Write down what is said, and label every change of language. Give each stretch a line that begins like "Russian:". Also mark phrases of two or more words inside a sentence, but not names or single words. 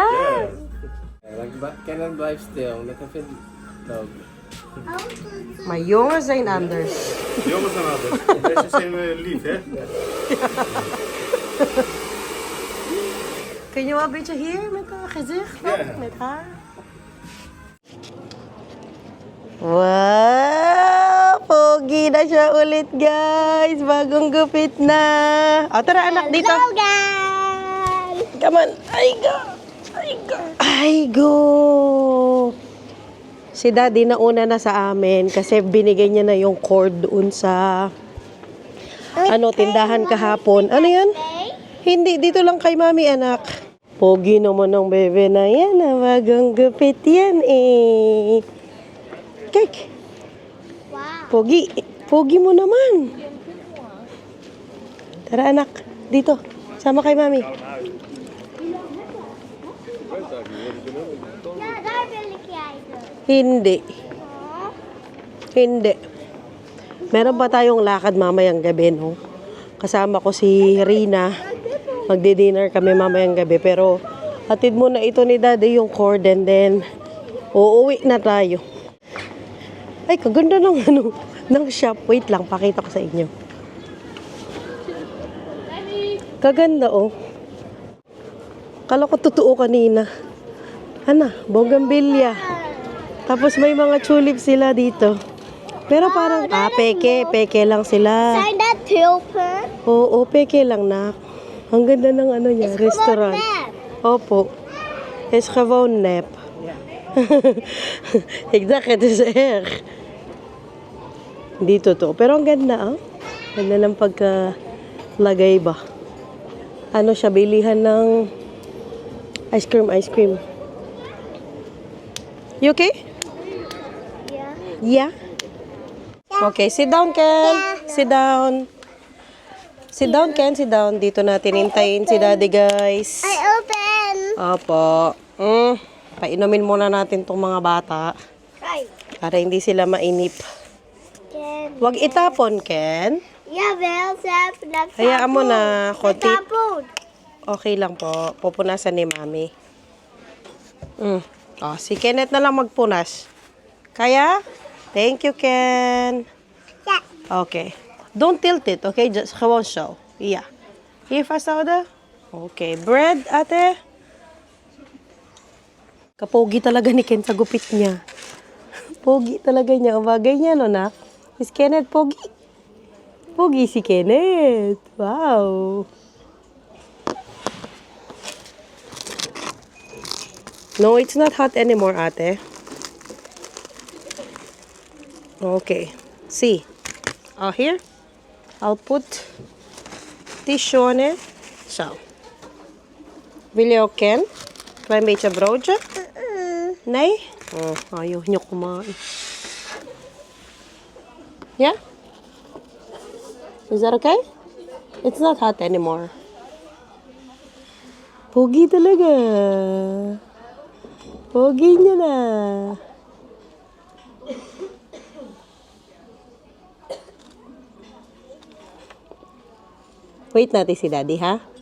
Dutch: Ken het blijft stil, lekker vindt het ook. Maar jongens zijn anders. Jongens zijn altijd. Deze zijn lief, hè? Kun je wel een beetje hier met haar gezicht? Ja. Met haar? Wow!
Filipino: Pogi na siya ulit, guys. Bagong gupit na. O, tara anak, dito.
English: Hello guys. Come on.
Filipino: Ay, go. Ay, go. Ay, go. Si Daddy nauna na sa amin kasi binigay niya na yung cord doon sa tindahan kahapon. Ano yan? Hindi, dito lang kay Mami, anak. Pogi naman ng bebe na yan. Bagong gupit yan eh. Kek. Wow. Pogi. Pogi mo naman. Tara anak, dito. Sama kay Mami.
Dutch: Ja, daar wil ik kijken.
Filipino: Hindi. Oh. Hindi. Meron pa tayong lakad mamayang gabi, no? Kasama ko si Rina. Magdi-dinner kami mamayang gabi. Pero hatid muna ito ni Daddy yung cord
English: and then
Filipino: uuwi na tayo. Ay, kaganda ng ng shop. Wait lang, pakita ko sa inyo. Kaganda, oh. Kala ko totoo kanina. Ano, bougainvillea. Tapos may mga tulips sila dito. Pero parang, peke lang sila.
Dutch: Zijn dat tulpen?
Filipino: Oo, peke lang na. Ang ganda ng ano niya, restaurant. Opo.
Dutch: Is gewoon nep. Ik dacht, het is erg.
Filipino: Hindi totoo. Pero ang ganda, ah. Ganda ng pagkalagay ba. Ano siya, bilihan ng ice cream.
English: You okay?
Dutch: Ja.
English: Yeah? Okay, sit down, Ken. Sit down. Sit down, Ken. Sit down.
Filipino: Dito natin hintayin si Daddy, guys.
English: I open.
Filipino: Opo. Painumin muna natin tong mga bata
Dutch: Kijk.
Filipino: para hindi sila mainip. Ken. Huwag itapon, Ken.
Dutch: Jawel, ze hebben dat
Filipino: Hayaan mo na, konti. Tapoen. Okay lang po. Pupunasan ni Mami. Si Kenneth na lang magpunas. Kaya?
English: Thank you, Ken.
Dutch: Ja.
English: Okay. Don't tilt it, okay? Just
Dutch: gewoon zo.
English: Ja.
Dutch: Hier vasthouden.
English: Okay. Bread, ate.
Filipino: Kapogi talaga ni Ken sa gupit niya. Pogi talaga niya. Ang bagay niya, no, nak? Is Kenneth pogi? Pogi si Kenneth. Wow.
English: No, it's not hot anymore, ate. Okay. See. Here. I'll put tissue on it. So.
Dutch: Wil je ook Ken? Klein beetje broodje? Nee?
Filipino: Oh, ayaw nyo kumain.
English: Yeah? Is that okay? It's not hot anymore.
Filipino: Pogi talaga. Pogi niya na. Wait natin si Daddy, ha?